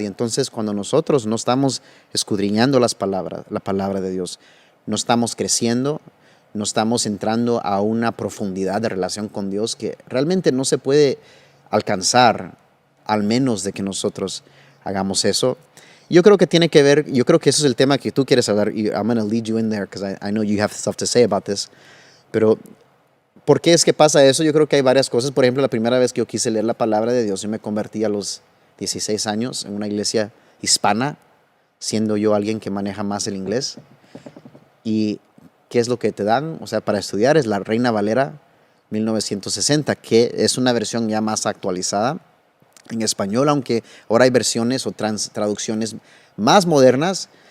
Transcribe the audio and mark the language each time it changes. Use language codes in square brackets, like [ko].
[es] Y entonces cuando nosotros no estamos escudriñando la palabra de Dios, no estamos creciendo, no estamos entrando a una profundidad de relación con Dios que realmente no se puede alcanzar al menos de que nosotros hagamos eso. Yo creo que tiene que ver, yo creo que eso es el tema que tú quieres hablar. [en] I'm going to lead you in there because I know you have stuff to say about this. [es] Pero, ¿por qué es que pasa eso? Yo creo que hay varias cosas. Por ejemplo, la primera vez que yo quise leer la palabra de Dios, yo me convertí a los 16 años en una iglesia hispana, siendo yo alguien que maneja más el inglés. ¿Y qué es lo que te dan? O sea, para estudiar es la Reina Valera 1960, que es una versión ya más actualizada en español, aunque ahora hay versiones o traducciones más modernas.